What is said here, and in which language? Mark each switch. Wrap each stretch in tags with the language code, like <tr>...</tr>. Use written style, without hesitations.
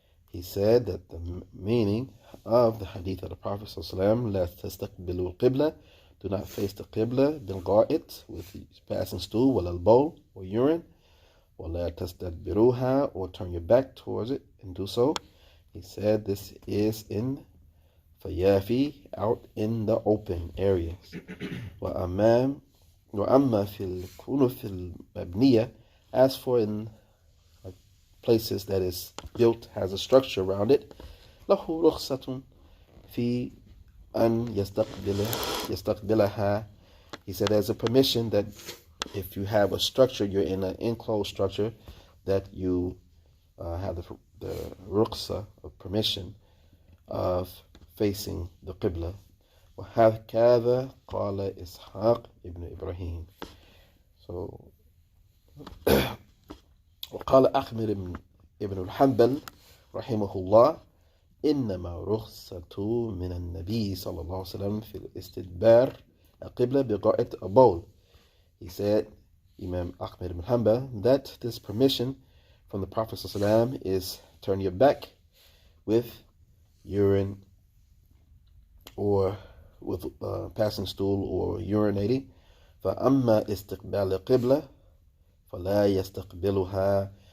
<en>He said that the meaning of the hadith of the Prophet ﷺ,</en> <ar>لا تستقبلوا القبلة,</ar> <en>do not face the qibla</en> <ar>بالغائط,</ar> <en>with passing stool,</en> <ar>ولا البول</ar> <en>or urine,</en> <ar>ولا تستدبروها,</ar> <en>or turn your back towards it and do so. He said this is in fayafi, out in the open areas.</en> <ar>وأما في الكنوف المبنية,</ar> <en>as for in places that is built, has a structure around it,</en> <ar>له رخصة في أن يستقبلها.</ar> <en>He said there's a permission that if you have a structure, you're in an enclosed structure, that you have the ruqsa of permission of facing the qibla.</en> <ar>وهكذا قال إسحاق ibn Ibrahim. So وقال أحمد ibn al-Hanbal رحمه الله إنما رخصة من النبي صلى الله عليه وسلم في الاستدبار القبلة بقاعة</ar> <en>a bowl. He said, Imam Ahmed ibn Hanbal, that this permission from the Prophet ﷺ is turn your back with urine or with passing stool or urinating.</en> <ar>فَأَمَّا إِسْتِقْبَالِ الْقِبْلَةِ فَلَا يَسْتَقْبِلُهَا.</ar>